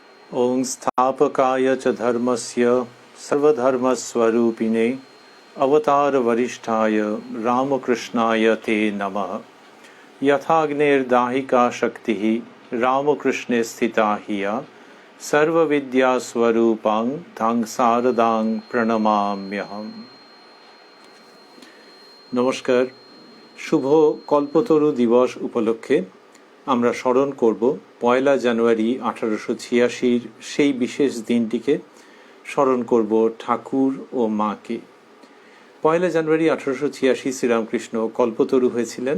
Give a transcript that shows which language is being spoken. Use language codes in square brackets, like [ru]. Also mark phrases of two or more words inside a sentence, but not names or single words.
[sa] ॐ स्थापकाय च धर्मस्य सर्वधर्मस्वरूपिणे अवतारवरिष्ठाय रामकृष्णाय ते नमः। यथाग्नेर्दाहिका शक्तिः रामकृष्णे स्थिता हिया सर्वविद्यास्वरूपां तां शारदां प्रणमाम्यहम्। [bn] নমস্কার। শুভ কল্পতরু দিবস উপলক্ষে আমরা স্মরণ করব 1 জানুয়ারি 1886 সেই বিশেষ দিনটিকে। স্মরণ করব ঠাকুর ও মাকে। 1 জানুয়ারি 1886 শ্রীরামকৃষ্ণ কল্পতরু হয়েছিলেন।